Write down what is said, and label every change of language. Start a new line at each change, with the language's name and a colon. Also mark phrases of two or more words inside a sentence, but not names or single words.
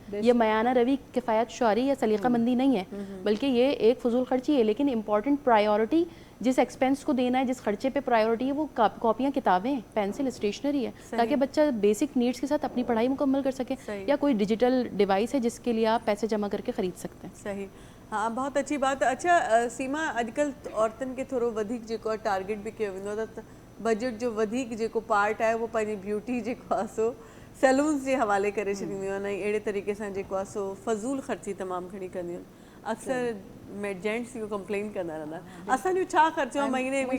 Urdu: یہ میانہ روی, کفایت شعاری یا سلیقہ مندی نہیں ہے, بلکہ یہ ایک فضول خرچی ہے. لیکن
English: important priority
Urdu: جس ایکسپینس کو دینا ہے, جس خرچے پہ پرائیورٹی ہے, وہ کاپیاں, کتابیں, پینسل, اسٹیشنری ہے, تاکہ بچہ
English: basic needs
Urdu: کے ساتھ اپنی پڑھائی مکمل کر سکے. یا کوئی
English: digital device
Urdu: ہے جس کے لیے آپ پیسے جمع کر کے خرید سکتے ہیں. صحیح, ہاں بہت اچھی بات.
Sindhi: اچھا सीमा, अॼुकल्ह औरतुनि खे थोरो वधीक जेको आहे टारगेट बि कयो वेंदो आहे त बजट जो वधीक जेको पार्ट आहे उहो पंहिंजी ब्यूटी जेको आहे सो सैलून्स जे हवाले करे छॾींदियूं आहिनि, ऐं अहिड़े तरीक़े सां जेको आहे सो फज़ूल ख़र्ची तमामु घणी कंदियूं आहिनि. अक्सर जेंट्स इहो कंप्लेन कंदा रहंदा असांजो छा ख़र्चो आहे महीने में.